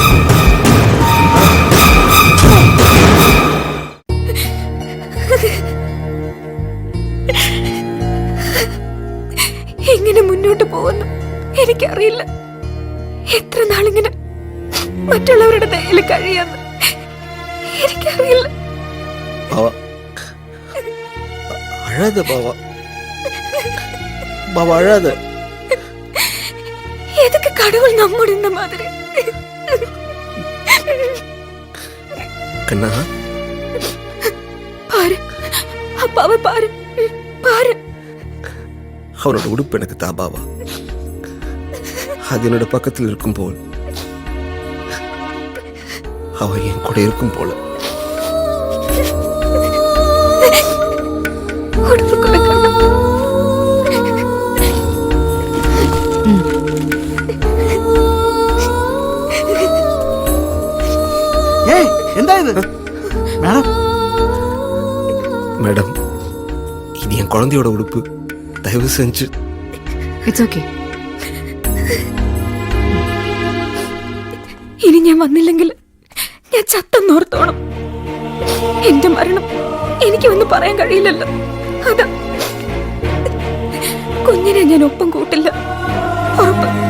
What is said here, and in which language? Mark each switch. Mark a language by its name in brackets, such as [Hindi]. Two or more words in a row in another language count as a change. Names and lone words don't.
[Malayalam] എങ്ങനെ മുന്നോട്ട് പോകുന്നു എനിക്കറിയില്ല. എത്ര നാളിങ്ങനെ മറ്റുള്ളവരുടെ ദയയിൽ കഴിയാന്ന് എനിക്കറിയില്ല. [Tamil] அழாதே பாவா, பாவா அழாதே. எதுக்கு கடவுள் நம்மோட இந்த மாதிரி? கண்ணா பாரு, அப்பாவை பாரு, பாரு. அவனோட உடுப்பு எனக்கு தாபாவா. அது என்னோட பக்கத்தில் இருக்கும் போல் அவ என் கூட இருக்கும் போல. உடுப்பு கொடுக்கணும். [Malayalam] എന്താ ഇത് മാഡം? [Tamil] மேடம், இது என் குழந்தையோட உடுப்பு. தயவு செஞ்சு. [English] it's okay. [Malayalam] ഇനി ഞാൻ വന്നില്ലെങ്കിൽ ഞാൻ ചത്തെന്നോർത്തോണം. എന്റെ മരണം എനിക്കൊന്നും പറയാൻ കഴിയില്ലല്ലോ. അതാ കുഞ്ഞിനെ ഞാൻ ഒപ്പം കൂട്ടില്ല, ഉറപ്പ്.